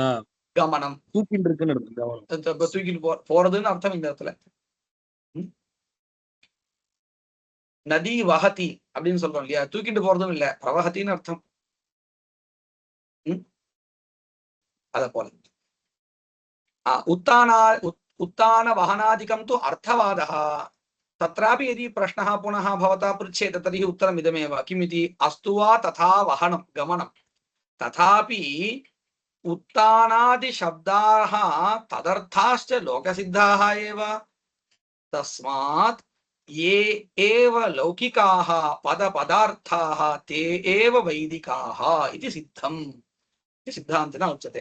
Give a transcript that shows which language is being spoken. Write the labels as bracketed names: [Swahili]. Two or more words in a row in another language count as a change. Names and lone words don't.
[Tamil] கமனம் தூக்கிட்டு இருக்குன்னு தூக்கிட்டு போறதுன்னு அர்த்தம் இந்த இடத்துல. [Sanskrit] नदी वहति [Tamil] அப்படின்னு சொல்றோம் இல்லையா, தூக்கிட்டு போறதும் இல்ல, பிரவஹத்தின்னு அர்த்தம். அத போல [Sanskrit] उत्तान वहनादिकं तु अर्थवादः। तत्रापि यदि प्रश्नः पुनः भवता पृच्छेत तर्हि उत्तरम् इदमेव, किमिति, अस्तु वा तथा वहनं गमनं, तथापि उत्तानादि शब्दाः तदर्थाश्च लोकसिद्धाः एव, तस्मात् ये एव लौकिकाः पदपदार्थाः ते एव वैदिकाः इति सिद्धम्, सिद्धान्तेन उच्यते।